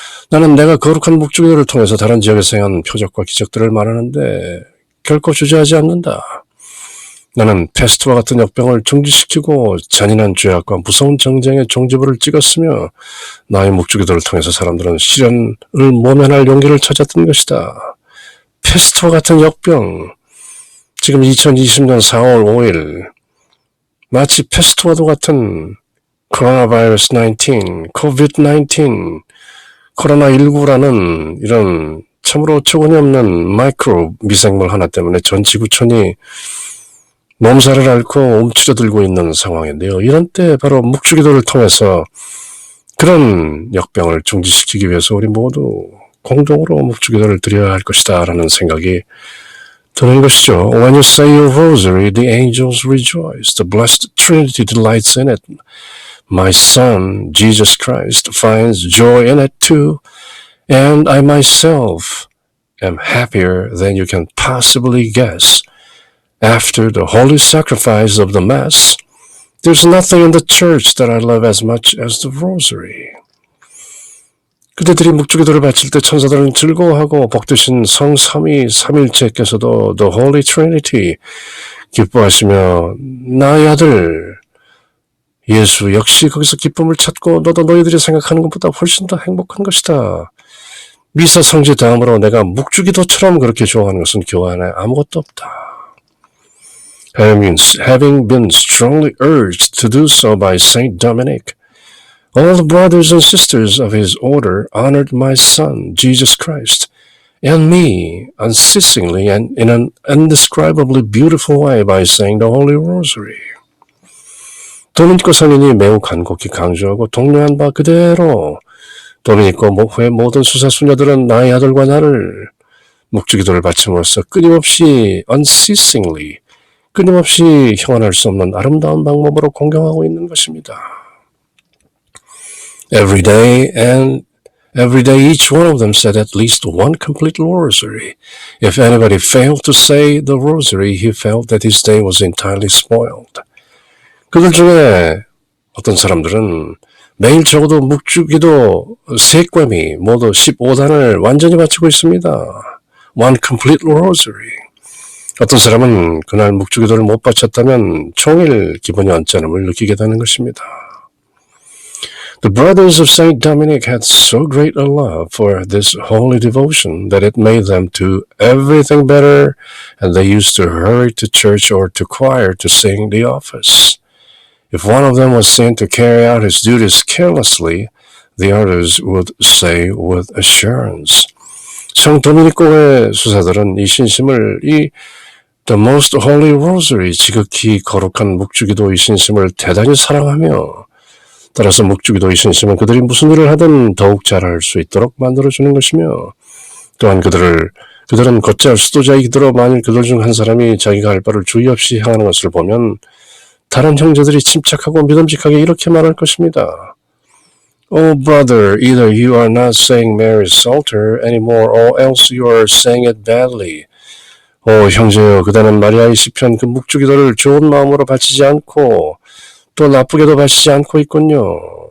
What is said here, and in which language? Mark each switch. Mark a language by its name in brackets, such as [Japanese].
[Korean] 나는 내가 거룩한 묵주기도를 통해서 다른 지역에서 행한 표적과 기적들을 말하는데 결코 주저하지 않는다. 나는 패스트와 같은 역병을 중지시키고 잔인한 죄악과 무서운 정쟁의 종지부를 찍었으며 나의 묵주기도를 통해서 사람들은 시련을 모면할 용기를 찾았던 것이다. 패스트와 같은 역병, 지금 2020년 4월 5일 마치 패스트와도 같은 코로나 바이러스 19, COVID-19, 코로나19라는 이런 참으로 어처구니 없는 마이크로 미생물 하나 때문에 전 지구촌이 몸살을 앓고 움츠러들고 있는 상황인데요. 이런 때 바로 묵주기도를 통해서 그런 역병을 중지시키기 위해서 우리 모두 공동으로 묵주기도를 드려야 할 것이다 라는 생각이 드는 것이죠. [English] When you say your rosary, the angels rejoice. The blessed Trinity delights in it. My Son, Jesus Christ, finds joy in it too. And I myself am happier than you can possibly guess. After the holy sacrifice of the Mass, there's nothing in the church that I love as much as the rosary. [Korean] 그대들이 묵주기도를 바칠 때 천사들은 즐거워하고 복되신 성삼위 삼일체께서도 The Holy Trinity 기뻐하시며 나의 아들 예수 역시 거기서 기쁨을 찾고 너도 너희들이 생각하는 것보다 훨씬 더 행복한 것이다. 미사 성지 다음으로 내가 묵주기도처럼 그렇게 좋아하는 것은 교회 안에 아무것도 없다. [English] Having been strongly urged to do so by Saint Dominic, all the brothers and sisters of his order honored my Son, Jesus Christ, and me unceasingly and in an indescribably beautiful way by saying the Holy Rosary. [Korean] 도미니코 성인이 매우 간곡히 강조하고 독려한 바 그대로 도미니코 목회의 모든 수사수녀들은 나의 아들과 나를 묵주기도를 바침으로써 끊임없이 unceasingly 끊임없이 형언할 수 없는 아름다운 방법으로 공경하고 있는 것입니다. [English] Every day each one of them said at least one complete rosary. If anybody failed to say the rosary, he felt that his day was entirely spoiled. [Korean] 그들 중에 어떤 사람들은 매일 적어도 묵주기도 3꿰미 모두 15단을 완전히 바치고 있습니다. [English] One complete rosary. [Korean] 어떤 사람은 그날 묵주기도를 못 바쳤다면 종일 기분이 언짢음을 느끼게 되는 것입니다. [English] The brothers of Saint Dominic had so great a love for this holy devotion that it made them do everything better, and they used to hurry to church or to choir to sing the office. If one of them was seen to carry out his duties carelessly, the others would say with assurance. [Korean] 성 도미니코의 수사들은 이 신심을 The Most Holy Rosary, 지극히 거룩한 묵주기도 이 신심을 대단히 사랑하며 따라서 묵주기도 이 신심은 그들이 무슨 일을 하든 더욱 잘할 수 있도록 만들어주는 것이며 또한 그들은 곧잘 수도자의 기도로 만일 그들 중 한 사람이 자기가 할 바를 주의 없이 행하는 것을 보면 다른 형제들이 침착하고 믿음직하게 이렇게 말할 것입니다. [English] Oh brother, either you are not saying Mary's Psalter anymore or else you are saying it badly. [Korean] 형제여, 그대는 마리아의 시편 그 묵주기도를 좋은 마음으로 바치지 않고 또 나쁘게도 바치지 않고 있군요.